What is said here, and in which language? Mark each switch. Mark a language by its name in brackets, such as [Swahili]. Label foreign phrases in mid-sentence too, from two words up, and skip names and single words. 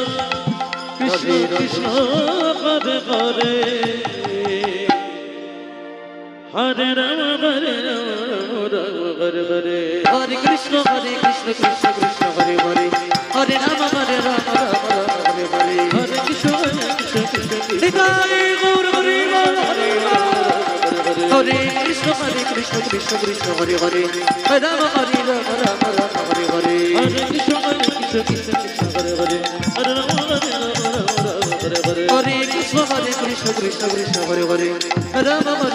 [Sanskrit] কৃষ্ণ হরে হরে হরে রাম রাম হরে হরে হরে কৃষ্ণ কৃষ্ণ কৃষ্ণ হরে হরে হরে রাম রাম হরে হরে হরে কৃষ্ণ নিতাই গৌর হরে হরে হরে কৃষ্ণ কৃষ্ণ কৃষ্ণ হরে হরে রাম রাম হরে হরে হরে কৃষ্ণ কৃষ্ণ হরে হরে হরে রাম হরে হরে হরে কৃষ্ণ কৃষ্ণ হরে হরে রাম